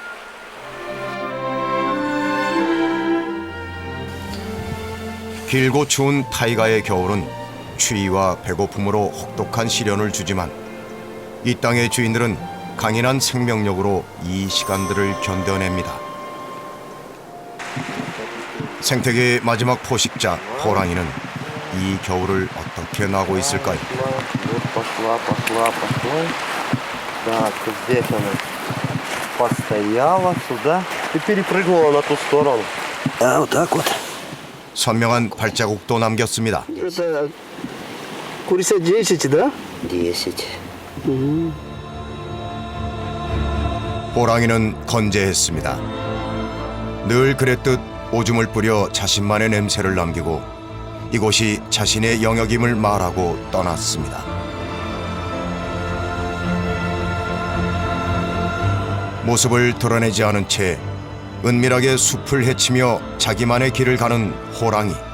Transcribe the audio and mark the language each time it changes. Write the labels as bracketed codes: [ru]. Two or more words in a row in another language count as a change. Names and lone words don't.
[ko] 길고 추운 타이가의 겨울은 추위와 배고픔으로 혹독한 시련을 주지만 이 땅의 주인들은 강인한 생명력으로 이 시간들을 견뎌냅니다. 생태계의 마지막 포식자 호랑이는 이 겨울을 어떻게 나고 있을까요? [ru] Пошла. Так, здесь она постояла сюда и перепрыгнула на ту сторону. Да, вот так вот. [ko] 선명한 발자국도 남겼습니다. [ru] Это курица 10, да? 10. [ko] 호랑이는 건재했습니다. 늘 그랬듯 오줌을 뿌려 자신만의 냄새를 남기고 이곳이 자신의 영역임을 말하고 떠났습니다. 모습을 드러내지 않은 채 은밀하게 숲을 헤치며 자기만의 길을 가는 호랑이.